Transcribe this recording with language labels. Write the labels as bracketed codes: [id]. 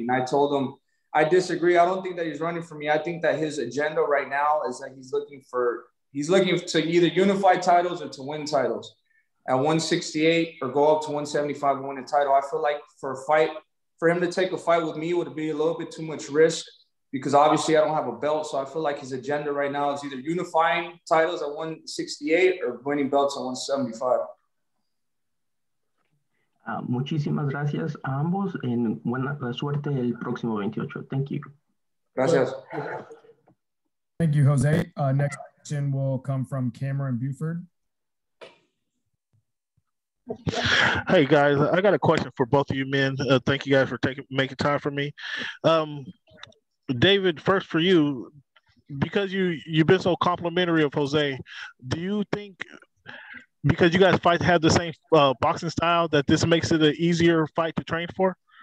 [en] And I told him, I disagree. I don't think that he's running for me. I think that his agenda right now is that he's looking to either unify titles or to win titles at 168 or go up to 175 and win a title. I feel like for him to take a fight with me would be a little bit too much risk, because obviously I don't have a belt. So I feel like his agenda right now is either unifying titles at 168 or winning belts at 175. [es] Muchísimas gracias a ambos. Buena suerte el próximo 28. [en] Thank you. [es] Gracias. [en] Thank you, Jose. Next question will come from Cameron Buford. Hey guys, I got a question for both of you men. Thank you guys for making time for me. David, first for you, because you've been so complimentary of Jose, do you think because you guys have the same boxing style that this makes it an easier fight to train for?